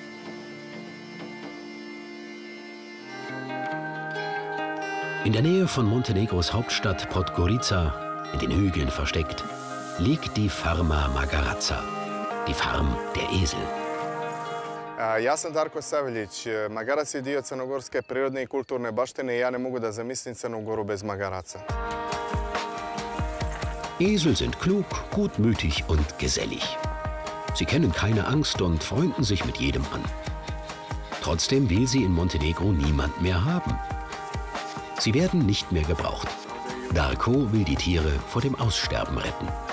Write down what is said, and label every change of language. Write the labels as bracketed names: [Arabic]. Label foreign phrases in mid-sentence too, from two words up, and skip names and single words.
[German] In der Nähe von Montenegros Hauptstadt Podgorica, in den Hügeln versteckt, liegt die Farma Magaraca, die Farm der Esel. [Serbian] Ja sam Darko Savelić. Magarac je dio crnogorske prirodne I kulturne baštine I ja ne mogu da zamislim Crnu Goru bez magaraca. [German] Esel sind klug, gutmütig und gesellig. Sie kennen keine Angst und freunden sich mit jedem an. Trotzdem will sie in Montenegro niemand mehr haben. Sie werden nicht mehr gebraucht. Darko will die Tiere vor dem Aussterben retten.